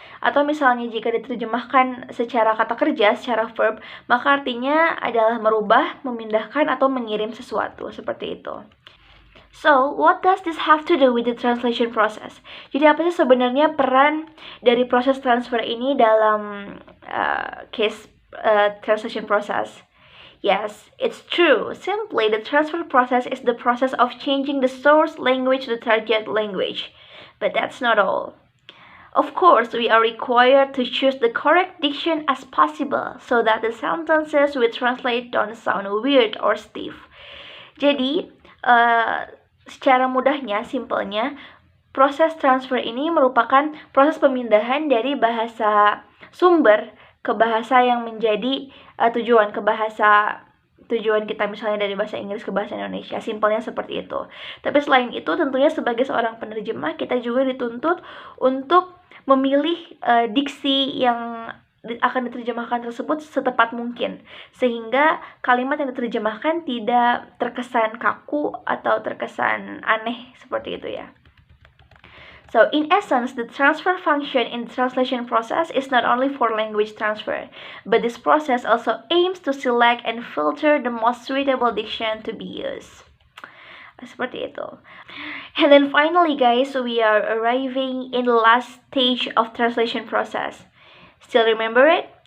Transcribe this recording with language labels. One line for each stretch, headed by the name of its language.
Indonesian: Atau misalnya jika diterjemahkan secara kata kerja, secara verb, maka artinya adalah merubah, memindahkan, atau mengirim sesuatu, seperti itu.
English: So, what does this have to do with the translation process?
Indonesian: Jadi apa sih sebenarnya peran dari proses transfer ini dalam
English: case translation process? Yes, it's true. Simply, the transfer process is the process of changing the source language to the target language. But that's not all. Of course, we are required to choose the correct diction as possible so that the sentences we translate don't sound weird or stiff.
Indonesian: Jadi, secara mudahnya, simpelnya, proses transfer ini merupakan proses pemindahan dari bahasa sumber ke bahasa yang menjadi tujuan, ke bahasa tujuan kita, misalnya dari bahasa Inggris ke bahasa Indonesia. Simpelnya seperti itu. Tapi selain itu, tentunya sebagai seorang penerjemah, kita juga dituntut untuk memilih diksi yang akan diterjemahkan tersebut setepat mungkin, sehingga kalimat yang diterjemahkan tidak terkesan kaku atau terkesan aneh, seperti itu ya.
English: So, in essence, the transfer function in the translation process is not only for language transfer, but this process also aims to select and filter the most suitable diction to be used.
Indonesian: Seperti itu.
English: And then finally, guys, we are arriving in the last stage of translation process. Still remember it?